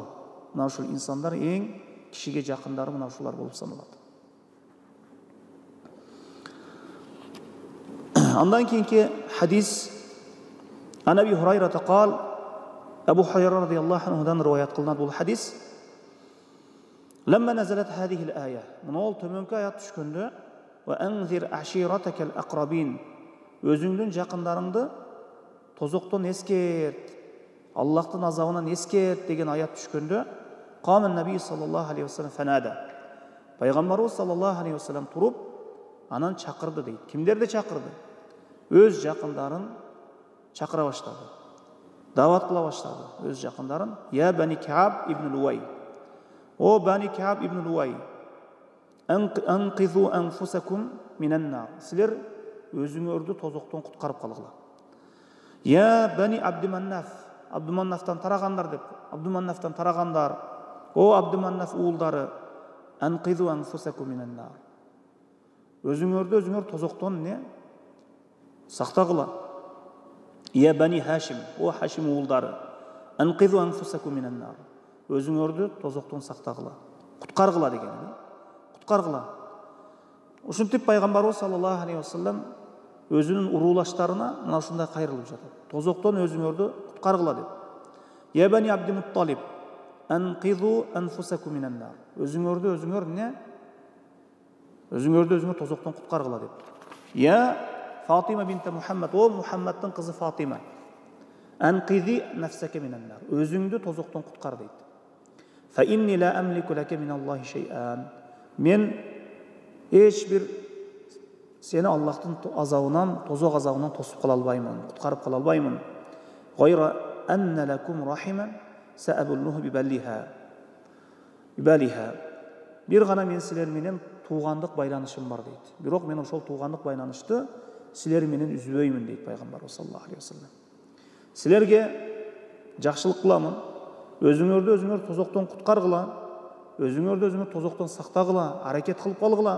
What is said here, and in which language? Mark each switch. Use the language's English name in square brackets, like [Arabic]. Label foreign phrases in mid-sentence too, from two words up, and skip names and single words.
[Kyrgyz] Мына ушул инсандар эң кишиге жакындары мына ушулар болуп саналат. Андан кийинки хадис [Arabic] عن أبي هريرة قال, [Kyrgyz] Абу Хурайра радияллаху анхудан риваят кылынат бул хадис. [Arabic] لما نزلت هذه الآية. [Kyrgyz] Мына төмөнкү аят түшкөндө [Arabic] وأنذر عشيرتك الأقربين. [Kyrgyz] Өзүңдүн жакындарыңды тозоктон эскерт, Аллахтын азабынан эскерт деген аят түшкөндө [Arabic] قام النبي صلى الله عليه وسلم فنادى. [Kyrgyz] Пайгамбарыбыз [Arabic] صلى الله عليه وسلم [Kyrgyz] туруп анан чакырды дейт. Кимдерди чакырды? Өз жакындарын чакыра баштады. Дават кыла баштады өз жакындарын. [Arabic] يا بني كعب بن لؤي يا بني كعب بن لؤي. أنقذوا أنفسكم من النار. [Kyrgyz] Силер өзүңөрдү тозоктон куткарып калгыла. [Arabic] يا بني عبد مناف. [Kyrgyz] Абдуманнафтан тарагандар деп. Абдуманнафтан тарагандар. О Абдуманнаф уулдары. [Arabic] أنقذوا أنفسكم من النار. [Kyrgyz] Өзүңөрдү өзүңөр тозоктон не? [Arabic] Сактагыла. يا بني هاشم. [Kyrgyz] О Хашим уулдары. [Arabic] أنقذوا أنفسكم من النار. [Kyrgyz] Өзүңөрдү тозоктон сактагыла. Куткаргыла деген. Куткаргыла. Ушинтип пайгамбарыбыз [Arabic] صلى الله عليه وسلم [Kyrgyz] өзүнүн уруулаштарына мына ушундай кайрылып жатат. Тозоктон өзүңөрдү куткаргыла деп. [Arabic] يا بني عبد المطلب أنقذوا أنفسكم من النار. [Kyrgyz] Өзүңөрдү өзүңөр не? Өзүңөрдү өзүңөр тозоктон куткаргыла деп. [Arabic] يا فاطمة بنت محمد. [Kyrgyz] О Мухаммадтын кызы Фатима. [Arabic] أنقذي نفسك من النار. [Kyrgyz] Өзүңдү тозоктон куткар дейт. [Arabic] فإني لا أملك لك من الله شيئا. [Kyrgyz] Мен эч бир сени Аллахтын азабынан, тозок азабынан тосуп кала албаймын, куткарып кала албаймын. [Arabic] غير أن لكم رحما سأبلها ببلالها. [Kyrgyz] Бир гана мен силер менен туугандык байланышым бар дейт. Бирок мен ошол туугандык байланышты силер менен үзбөймүн дейт пайгамбарыбыз [Arabic] صلى الله عليه وسلم. [Kyrgyz] Силерге жакшылык кыламын, өзүңөрдү өзүңөр тозоктон куткаргыла, өзүңөрдү өзүңөр тозоктон сактагыла, аракет кылып калгыла.